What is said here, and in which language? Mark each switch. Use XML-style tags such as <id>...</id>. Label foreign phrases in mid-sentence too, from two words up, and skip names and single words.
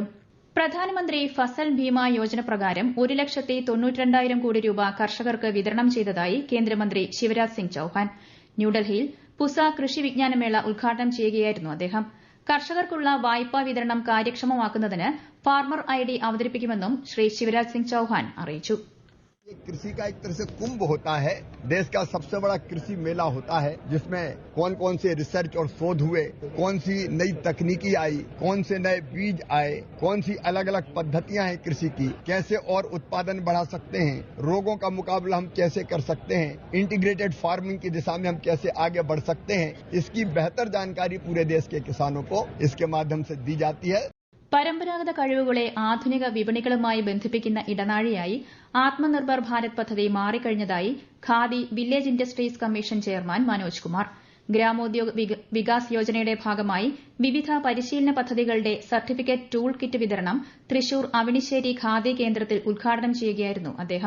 <ml>പ്രധാനമന്ത്രി ഫസൽ ഭീമ യോജന പ്രകാരം 1,92,000 കോടി രൂപ കർഷകർക്ക് വിതരണം ചെയ്തതായി കേന്ദ്രമന്ത്രി ശിവരാജ് സിംഗ് ചൌഹാൻ. ന്യൂഡൽഹിയിൽ പുസ കൃഷി വിജ്ഞാനമേള ഉദ്ഘാടനം ചെയ്യുകയായിരുന്നു അദ്ദേഹം. കർഷകർക്കുള്ള വായ്പാ വിതരണം കാര്യക്ഷമമാക്കുന്നതിന് ഫാർമർ ID അവതരിപ്പിക്കുമെന്നും ശ്രീ ശിവരാജ് സിംഗ് ചൌഹാൻ അറിയിച്ചു.</ml> <hi>कृषि का एक तरह से कुंभ होता है. देश का सबसे बड़ा कृषि मेला होता है, जिसमें कौन कौन से रिसर्च और शोध हुए, कौन सी नई तकनीकी आई, कौन से नए बीज आए, कौन सी अलग अलग पद्धतियां हैं कृषि की, कैसे और उत्पादन बढ़ा सकते हैं, रोगों का मुकाबला हम कैसे कर सकते हैं,</hi> <en>integrated farming</en> <hi>की दिशा में हम कैसे आगे बढ़ सकते हैं, इसकी बेहतर जानकारी पूरे देश के किसानों को इसके माध्यम से दी जाती है.</hi> <ml>പരമ്പരാഗത കഴിവുകളെ ആധുനിക വിപണികളുമായി ബന്ധിപ്പിക്കുന്ന ഇടനാഴിയായി ആത്മനിർഭർ ഭാരത് പദ്ധതി മാറിക്കഴിഞ്ഞതായി ഖാദി വില്ലേജ് ഇൻഡസ്ട്രീസ് കമ്മീഷൻ ചെയർമാൻ മനോജ് കുമാർ. ഗ്രാമോദ്योग വികാസ് യോജനയുടെ ഭാഗമായി വിവിധ പരിശീലന പദ്ധതികളുടെ സർട്ടിഫിക്കറ്റ് ടൂൾ കിറ്റ് വിതരണം തൃശൂർ അവിണിശ്ശേരി ഖാദി കേന്ദ്രത്തിൽ ഉദ്ഘാടനം ചെയ്യുകയായിരുന്നു അദ്ദേഹം.</ml>